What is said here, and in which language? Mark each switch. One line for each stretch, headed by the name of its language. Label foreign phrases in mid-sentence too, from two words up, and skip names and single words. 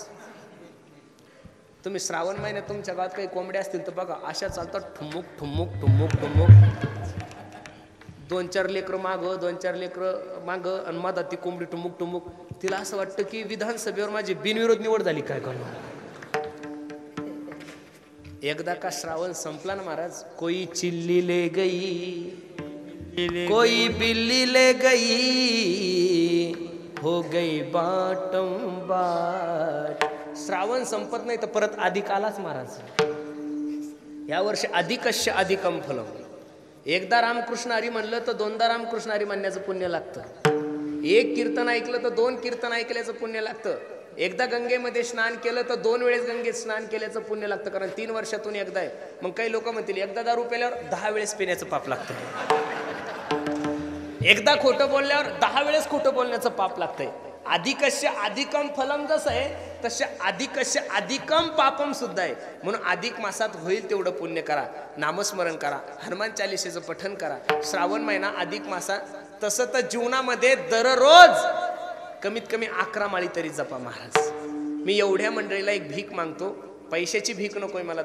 Marathi: तुम्ही श्रावण महिन्यात तुमच्या गावात काही कोंबड्या असतील तर बघा अशा चालतात ठुमुक ठुमुक ठुमुक ठुमुक. 2-4 लेकरं मागं 2-4 लेकरं मागं आणि मधात ती कोंबडी टुमुक टुमुक. तिला असं वाटतं की विधानसभेवर माझी बिनविरोध निवड झाली काय करणार. एकदा का श्रावण संपला ना महाराज.
Hindi: कोई चिल्ली ले गई कोई बिल्ली ले गई हो गई बाटम बाट.
Marathi: श्रावण संपत नाही तर परत अधिक आलाच महाराज.
Sanskrit: या वर्षी अधिकस्य अधिकम फलम.
Marathi: एकदा रामकृष्ण हरी म्हणलं तर 2दा रामकृष्ण हरी म्हणण्याचं पुण्य लागतं. एक कीर्तन ऐकलं तर 2 कीर्तन ऐकल्याचं पुण्य लागतं. एकदा गंगेमध्ये स्नान केलं तर 2 वेळेस गंगेत स्नान केल्याचं पुण्य लागतं. कारण 3 वर्षातून एकदा आहे. मग काही लोक म्हणतील एकदा दारू प्याल्यावर 10 वेळेस पिण्याचं पाप लागतं. एकदा खोटं बोलल्यावर 10 वेळेस खोटं बोलण्याचं पाप लागतंय.
Sanskrit: अधिकस्य अधिकम फलम
Marathi: जसं आहे तसे
Sanskrit: अधिकस्य अधिकम पापम
Marathi: सुद्धा आहे. म्हणून अधिक मासात होईल तेवढं पुण्य करा. नामस्मरण करा. हनुमान चालीसेचं पठण करा. श्रावण महिना अधिक मासा. तसं तर जीवनामध्ये दररोज कमीत कमी 11 माळी तरी जपा महाराज. मी एवढ्या मंडळीला एक भीक मागतो. पैशाची भीक नकोय मला.